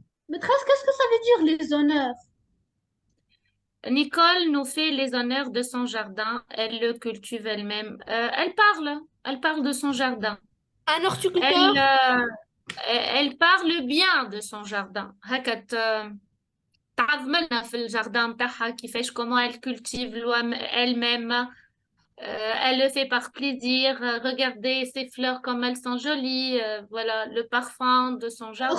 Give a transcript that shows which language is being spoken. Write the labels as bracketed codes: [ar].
[fr] Maîtresse, qu'est-ce que ça veut dire les honneurs? Nicole nous fait les honneurs de son jardin. Elle le cultive elle-même. Elle parle de son jardin. Un horticulteur. Elle parle bien de son jardin. [ar] هكا تعظملنا في الجardin متاعها كيفاش [fr] comment elle cultive elle-même. Elle le fait par plaisir. Regardez ces fleurs comme elles sont jolies. Voilà le parfum de son jardin.